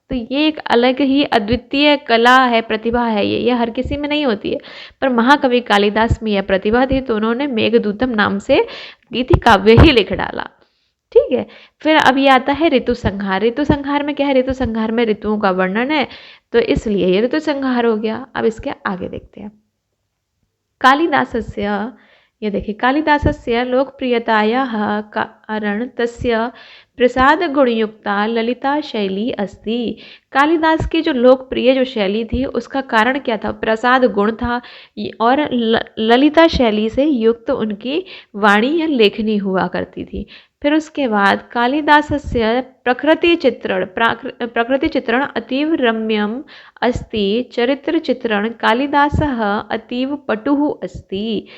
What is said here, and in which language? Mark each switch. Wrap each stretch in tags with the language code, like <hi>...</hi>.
<hi>तो ये एक अलग ही अद्वितीय कला है, प्रतिभा है, ये हर किसी में नहीं होती है, पर महाकवि कालिदास में यह प्रतिभा थी, तो उन्होंने मेघदूतम नाम से गीति काव्य ही लिख डाला। ठीक है, फिर अब ये आता है ऋतु संहार। ऋतु संहार में क्या है, ऋतु संहार में ऋतुओं का वर्णन है, तो इसलिए ये ऋतु संहार हो गया। अब इसके आगे देखते हैं।</hi> <sa>कालिदासस्य,</sa> <hi>ये देखिए,</hi> <sa>कालिदासस्य लोकप्रियतायाः कारण तस्य प्रसाद गुणयुक्ता ललिता शैली अस्ति।</sa> <hi>कालिदास की जो लोकप्रिय जो शैली थी उसका कारण क्या था, प्रसाद गुण था और ललिता शैली से युक्त उनकी वाणी या लेखनी हुआ करती थी। फिर उसके बाद</hi> <sa>कालिदासस्य प्रकृति चित्रण अतीव रम्यम अस्ति, चरित्र चित्रण कालिदासः अतीव पटुः अस्ति।</sa>